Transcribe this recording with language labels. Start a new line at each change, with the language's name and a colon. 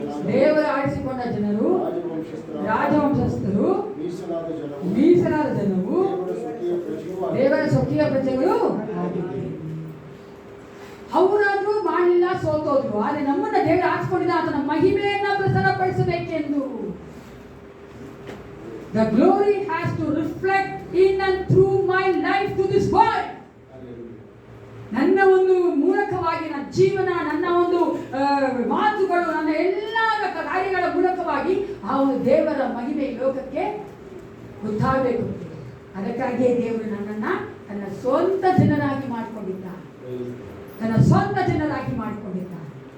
Kannada: ದೇವರು ಆರಿಸಿಕೊಂಡ ಜನರು, ರಾಜವಂಶಸ್ಥರು, ಮೀಸಲಾದ ಜನವು, ದೇವರ ಸ್ವಕೀಯ ಪ್ರಜೆಗಳು ಆಗಿದ್ದಾರೆ. ಅವರಾದ್ರೂ ಮಾಡಲಿಲ್ಲ, ಸೋತೋದ್ರು. ಆದರೆ ನಮ್ಮನ್ನ ದೇವರು ಆರಿಸಿಕೊಂಡಿದ್ದ ಆತನ ಮಹಿಮೆಯನ್ನ ಪ್ರಸಾರಪಡಿಸಬೇಕೆಂದು.
English: The glory has to reflect in and through my life to this world.
Kannada: ನನ್ನ ಒಂದು ಮೂಲಕವಾಗಿ, ನನ್ನ ಜೀವನ, ನನ್ನ ಒಂದು ಮಾತುಗಳು, ನನ್ನ ಎಲ್ಲ ಕಾರ್ಯಗಳ ಮೂಲಕವಾಗಿ ಆ ಒಂದು ದೇವರ ಮಹಿಮೆ ಲೋಕಕ್ಕೆ ಗೊತ್ತಾಗಬೇಕು. ಅದಕ್ಕಾಗಿಯೇ ದೇವರು ನನ್ನನ್ನ ತನ್ನ ಸ್ವಂತ ಜನರಾಗಿ ಮಾಡಿಕೊಂಡಿದ್ದಾನೆ, ತನ್ನ ಸ್ವಂತ ಜನರಾಗಿ ಮಾಡಿಕೊಂಡಿದ್ದಾನೆ.